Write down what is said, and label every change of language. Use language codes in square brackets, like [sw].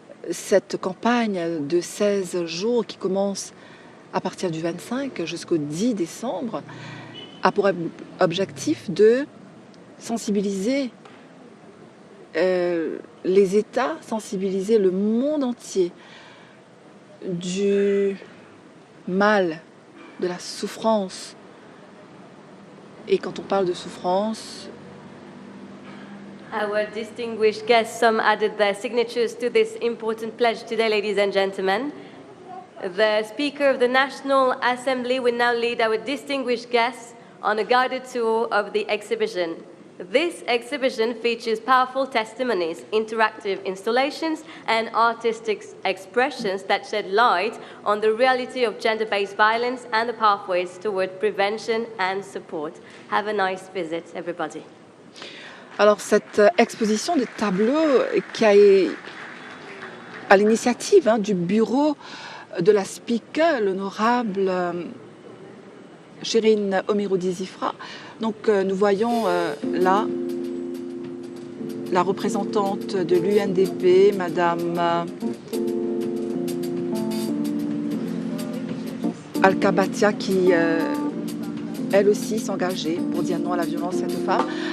[fr] Cette campagne de 16 jours qui commence à partir du 25 jusqu'au 10 décembre a pour objectif de sensibiliser les États, sensibiliser le monde entier du mal, de la souffrance. Et quand on parle de souffrance, [en] our distinguished guests, some added their signatures to this important pledge today, ladies and gentlemen. The Speaker of the National Assembly will now lead our distinguished guests on a guided tour of the exhibition. This exhibition features powerful testimonies, interactive installations, and artistic expressions that shed light on the reality of gender-based violence and the pathways toward prevention and support. Have a nice visit, everybody. [fr] Alors cette exposition de tableaux qui a à l'initiative du bureau de la Speaker, l'honorable Shirin Omiroudi-Zifra. Donc nous voyons là la représentante de l'UNDP, Madame Al-Kabatia, qui elle aussi s'engageait pour dire non à la violence faite aux femmes.